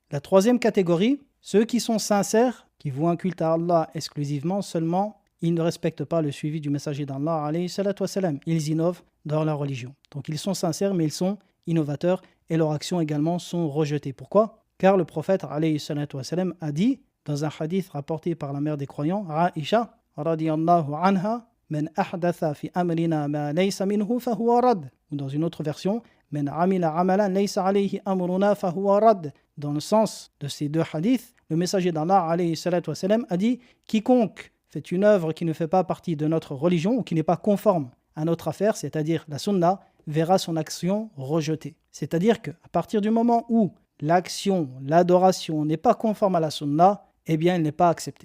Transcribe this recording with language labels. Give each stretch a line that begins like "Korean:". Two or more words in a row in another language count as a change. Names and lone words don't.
French: La troisième catégorie, ceux qui sont sincères, qui vouent un culte à Allah exclusivement, seulement ils ne respectent pas le suivi du messager d'Allah
Arabic: عليه الصلاة والسلام.
French: Ils innovent dans leur religion. Donc ils sont sincères, mais ils sont innovateurs et leurs actions également sont rejetées. Pourquoi ? Car le prophète
Arabic: عليه الصلاة والسلام
French: a dit, dans un hadith rapporté par la mère des croyants, Aïcha
Arabic: رضي الله عنها, من أحدث في أمرنا ما ليس منه فهو رد.
French: Ou dans une autre version,
Arabic: من عمل عملا ليس عليه أمرنا فهو رد.
French: Dans le sens de ces deux hadiths, le messager d'Allah
Arabic: عليه الصلاة والسلام
French: a dit quiconque fait une œuvre qui ne fait pas partie de notre religion ou qui n'est pas conforme à notre affaire, c'est-à-dire la sunna, verra son action rejetée. C'est-à-dire qu'à partir du moment où l'action, l'adoration n'est pas conforme à la sunna, eh bien elle n'est pas acceptée.